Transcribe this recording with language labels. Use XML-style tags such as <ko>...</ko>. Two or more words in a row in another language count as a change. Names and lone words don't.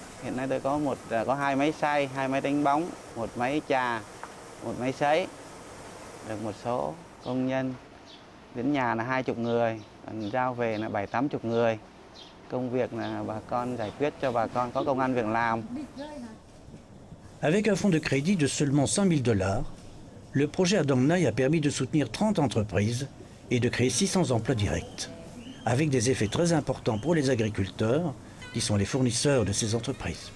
<vi>Hiện nay tôi có 2 máy xay, 2 máy đánh bóng, 1 máy trà, 1 máy sấy. Được một số công nhân đến nhà là 20 người, còn giao về là 70-80 người. Công việc là bà con giải quyết cho bà con có công ăn việc làm.</vi> <fr>Avec un fonds de crédit de seulement 100 000 $, le projet à Dong Nai a permis de soutenir 30 entreprises et de créer 600 emplois directs, avec des effets très importants pour les agriculteurs, qui sont les fournisseurs de ces entreprises.</fr>